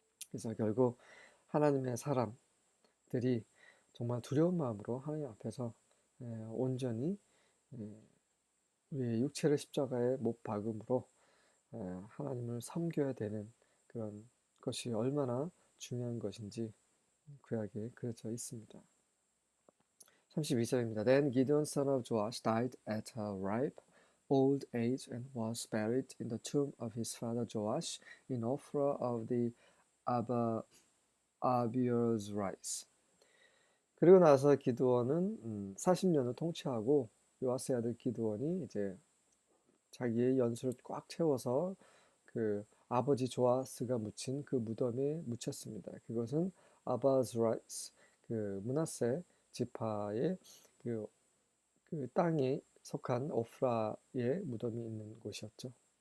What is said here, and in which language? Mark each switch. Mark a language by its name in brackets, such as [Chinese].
[Korean] 그래서 결국 하나님의 사람들이 정말 두려운 마음으로 하나님 앞에서 온전히 우리의 육체를 십자가에 못 박음으로 하나님을 섬겨야 되는 그런 것이 얼마나 중요한 것인지 구약에 그려져 있습니다. 32절입니다. [English] Then Gideon son of Joash died at a ripe old age and was buried in the tomb of his father Joash in Ophrah of the Abiezrites rise. [Korean] 그리고 나서 기드온은 40년을 통치하고 요아스의 아들 기드온이 이제 자기의 연수를 꽉 채워서 그 아버지 조아스가 묻힌 그 무덤에 묻혔습니다. 그것은 아바즈라이스 그 므낫세 지파의 그 땅에 속한 오프라의 무덤이 있는 곳이었죠.